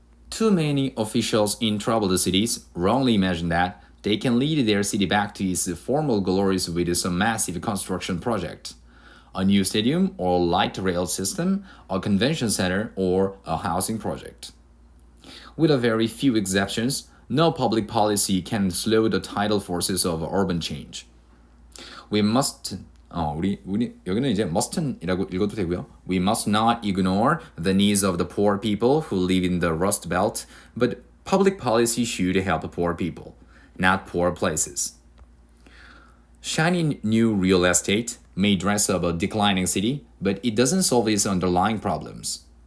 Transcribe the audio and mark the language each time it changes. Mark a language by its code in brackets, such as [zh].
[en] Too many officials in troubled cities wrongly imagine that they can lead their city back to its former glories with some massive construction project, a new stadium or light rail system, a convention center, or a housing project. With a very few exceptions, No public policy can slow the tidal forces of urban change. We must [ko] 우리 여기는 이제 mustn'이라고 읽어도 되고요. [en] We must not ignore the needs of the poor people who live in the Rust Belt, but public policy should help poor people, not poor places. Shiny new real estate may dress up a declining city, but it doesn't solve its underlying problems.